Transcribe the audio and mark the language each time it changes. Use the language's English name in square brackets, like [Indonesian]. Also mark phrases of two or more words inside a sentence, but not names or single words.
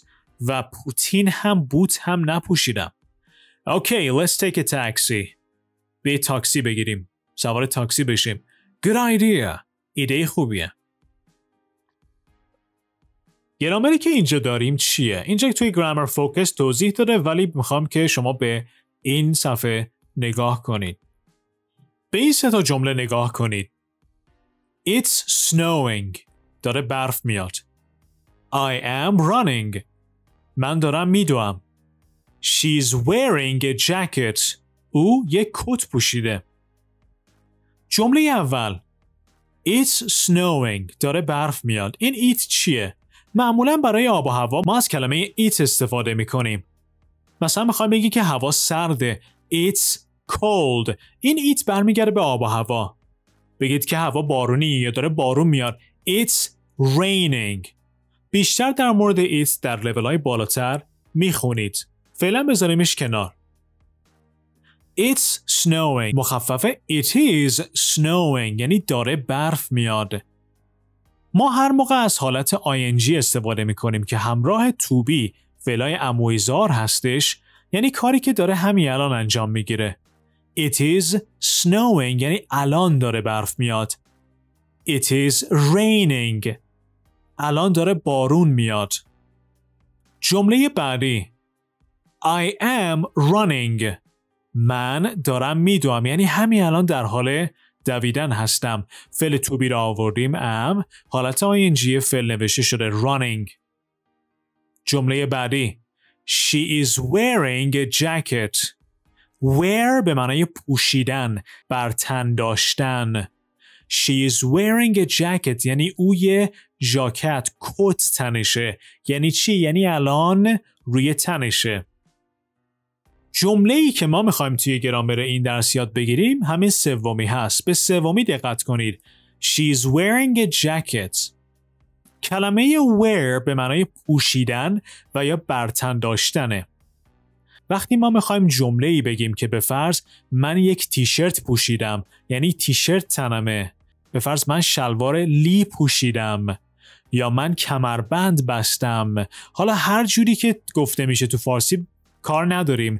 [Persian] و پوتین هم بوت هم نپوشیدم. [English] Okay, let's take a taxi. [Persian] به تاکسی بگیریم. سوار تاکسی بشیم. [English] Good idea. [Persian] ایده خوبیه. گرامری که اینجا داریم چیه؟ اینجا توی گرامر فوکس توضیح داده ولی میخوام که شما به این صفحه نگاه کنید. به این سه تا جمله نگاه کنید. [English] It's snowing. [Persian] داره برف میاد. [English] I am running. [Persian] من دارم میدوام. [English] She's wearing a jacket. [Persian] او یک کت پوشیده. جمله اول [English] It's snowing. [Persian] داره برف میاد. این ایت چیه؟ معمولا برای آب و هوا ما از کلمه it استفاده میکنیم. مثلا میخوایم بگی که هوا سرده. [English] It's cold. [Persian] این it برمیگرده به آب و هوا. بگید که هوا بارونی یا داره بارون میاد. [English] It's raining. [Persian] بیشتر در مورد it در لول‌های بالاتر میخونید. فعلا بذاریمش کنار. [English] It's snowing. [Persian] مخفف [English] it is snowing [Persian] یعنی داره برف میاد. ما هر موقع از حالت ing استفاده میکنیم که همراه [English] to be [Persian] فعلای امویزار هستش، یعنی کاری که داره همین الان انجام میگیره. [English] It is snowing [Persian] یعنی الان داره برف میاد. [English] It is raining. [Persian] الان داره بارون میاد. جمله بعدی [English] I am running. [Persian] من دارم میدوام یعنی همین الان در حال دویدن هستم. فعل [English] to be [Persian] را آوردیم am، حالت ing فعل نوشته شده running. جمله بعدی [English] She is wearing a jacket. [Persian] Wear به معنای پوشیدن، بر تن داشتن. [English] She is wearing a jacket [Persian] یعنی او یه ژاکت، کت تنشه. یعنی چی؟ یعنی الان روی تنشه. جمله‌ای که ما می‌خوایم توی گرامر این درس یاد بگیریم همین سومی هست. به سومی دقت کنید. [English] She is wearing a jacket. [Persian] کلمه wear به معنای پوشیدن و یا بر تن داشتنه. وقتی ما میخوایم جمله‌ای بگیم که به فرض من یک تیشرت پوشیدم یعنی تیشرت تنمه، به فرض من شلوار لی پوشیدم یا من کمربند بستم، حالا هر جوری که گفته میشه تو فارسی کار نداریم.